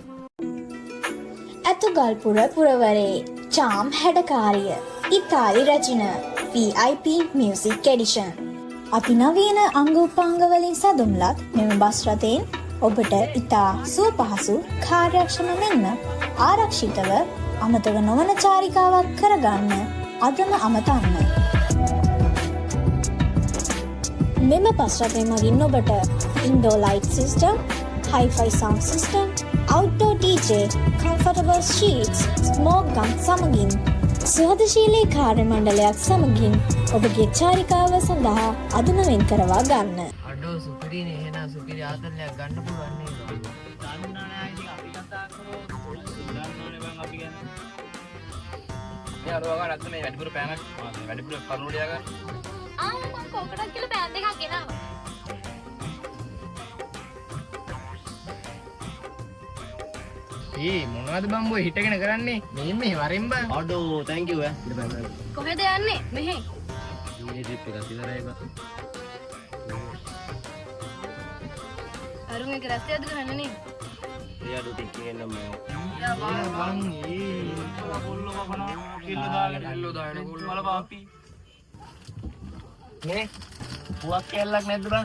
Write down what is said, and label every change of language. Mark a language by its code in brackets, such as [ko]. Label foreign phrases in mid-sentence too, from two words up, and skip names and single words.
[si] ඇතුගල්පුර පුරවරේ චාම් හැඩකාරිය ඉතාලි රචන VIP මියුසික් එඩිෂන් අතිනවීන අංග උපාංගවලින් සැදුම්ලත් මෙම බස් රථයෙන් ඔබට ඉතා සුව පහසු කාර්යක්ෂම මෙන්ම ආරක්ෂිතව අමතක නොවන චාරිකාවක් කරගන්න අදම අමතන්න. මෙම බස් රථය මගින් ඔබට [en] indoor light system, hi-fi sound system, outdoor DJ, comfortable sheets, smoke gun [si] සමගින් සුහදශීලී කාර්ය මණ්ඩලයක් සමගින් ඔබගේ චාරිකාව සඳහා අදම වෙන් කරවා ගන්න. අඩෝ සුපිරිනේ එහෙනම් සුපිරි ආතල්ලයක් ගන්න පුළුවන් නේද? දන්නානේ ඉතින් අපි කතා කරමු. දන්නානේ බං අපි ගැන. මේ අරවා ගන්න මේ වැඩිපුර පෑනක් වැඩිපුර කරුණු ලියා ගන්න. මම කොකටත් කියලා බෑන් දෙකක් ගෙනාවා. මොනවද බම්බෝ හිටගෙන කරන්නේ? මේ වරෙන් බං. අඩෝ [en] thank you [si] ඈ. කොහෙද යන්නේ? මෙහෙ. මේ ට්‍රිප් එක ඉවරයි බං. අරුන් එක රස්තියද කරන්නේ නේ? ඒ අඩෝ ටිකේ එන්න මම. නේ පුවක් කැල්ලක් නැද්ද බං?